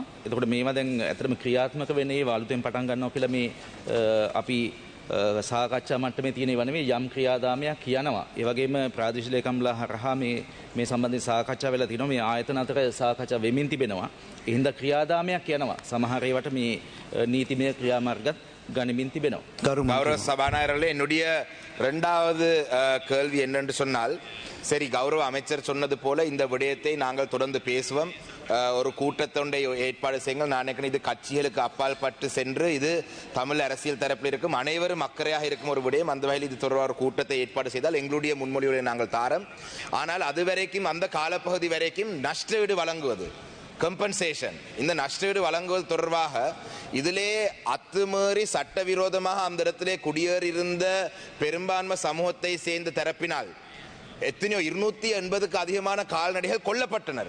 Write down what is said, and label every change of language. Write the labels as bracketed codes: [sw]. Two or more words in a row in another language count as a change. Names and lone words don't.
[si] එතකොට මේවා දැන් ඇත්තටම ක්‍රියාත්මක වෙන්නේ අලුතෙන් පටන් ගන්නවා කියලා මේ අපි සාකච්ඡා මට්ටමේ තියෙන ඒවා නෙවෙයි යම් ක්‍රියාදාමයක් කියනවා. ඒ වගේම ප්‍රාදේශීය ලේකම්ලා හරහා මේ සම්බන්ධයෙන් සාකච්ඡා වෙලා තිනවා. මේ ආයතන අතර සාකච්ඡා වෙමින් තිබෙනවා. ඒ හින්දා ක්‍රියාදාමයක් කියනවා. සමහර ඒවාට මේ නීතිමය ක්‍රියාමාර්ගත් ගනිමින් තිබෙනවා [ta] கௌரவ சபாநாயகர்களே என்னுடைய இரண்டாவது கேள்வி என்னென்று சொன்னால் சரி கௌரவ அமைச்சர் சொன்னது போல இந்த விடயத்தை நாங்கள் தொடர்ந்து பேசுவோம் ஒரு கூட்டத்தொண்டை ஏற்பாடு செய்யுங்கள் நான் நினைக்கிறேன் இது கட்சிகளுக்கு அப்பால் பட்டு சென்று இது தமிழ் அரசியல் தரப்பில் இருக்கும் அனைவரும் அக்கறையாக இருக்கும் ஒரு விடயம் அந்த வகையில் இது தொடர்பாக ஒரு கூட்டத்தை ஏற்பாடு செய்தால் எங்களுடைய முன்மொழிவுகளை நாங்கள் தாரோம் ஆனால் அது வரைக்கும் அந்த காலப்பகுதி வரைக்கும் நஷ்டஈடு வழங்குவது கம்பன்சேஷன் இந்த நஷ்டஈடு வழங்குவது தொடர்பாக இதிலே அத்துமீறி சட்டவிரோதமாக அந்த இடத்திலே குடியேறியிருந்த பெரும்பான்மை சமூகத்தை சேர்ந்த தரப்பினால் எத்தனையோ 280க்கு அதிகமான கால்நடைகள் கொல்லப்பட்டனர்.